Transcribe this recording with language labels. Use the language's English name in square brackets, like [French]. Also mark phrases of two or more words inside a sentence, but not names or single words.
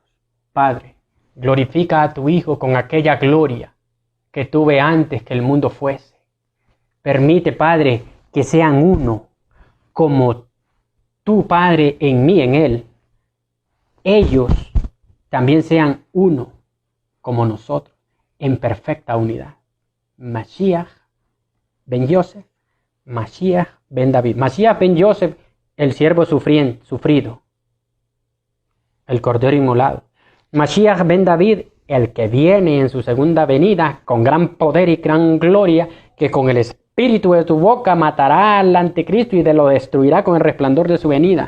[Spanish] Padre, glorifica a tu Hijo con aquella gloria que tuve antes que el mundo fuese. Permite, Padre, que sean uno, como tú, Padre, en mí, en Él. Ellos también sean uno, como nosotros, en perfecta unidad. [Hebrew] משיח בן יוסף, משיח בן דוד. משיח בן יוסף, [Spanish] el siervo sufrido, el cordero inmolado. [Hebrew] משיח בן דוד, [Spanish] el que viene en su segunda venida con gran poder y gran gloria, que con el espíritu de tu boca matará al anticristo y lo destruirá con el resplandor de su venida.